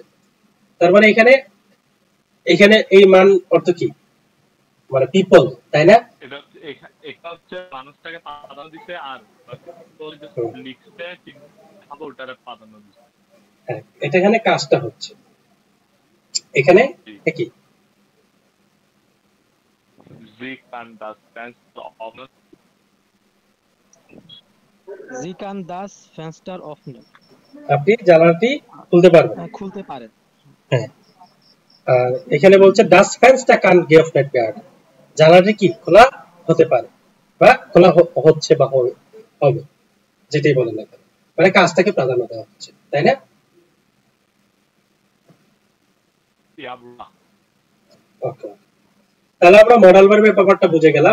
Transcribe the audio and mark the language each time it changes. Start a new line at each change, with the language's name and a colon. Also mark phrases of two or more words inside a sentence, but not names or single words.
Bangla: তার মানে এখানে এখানে এই মান অর্থ কি, মানে পিপল, তাই না? এটা হচ্ছে মানুষটাকে প্রাধান্য দিতে, আর লিখতে ওটার প্রাধান্য দিতে। হ্যাঁ, এটা এখানে কাজটা হচ্ছে এখানে কি?
German: Sie kann das Fenster öffnen. Sie kann das Fenster öffnen।
Bangla: আপনি জানালাটি খুলতে পারবেন, খুলতে পারেন। হ্যাঁ। আর এখানে বলছে
German: das Fenster kann geöffnet werden,
Bangla: জানালাটি কি খোলা হতে পারে বা খোলা হচ্ছে বা হবে, যেটাই বলেন না কেন, মানে কাজটাকে প্রাধান্য দেওয়া হচ্ছে, তাই না? ওকে, তাহলে আমরা
English: modal verb
Bangla: ব্যাপারটা বুঝে গেলাম।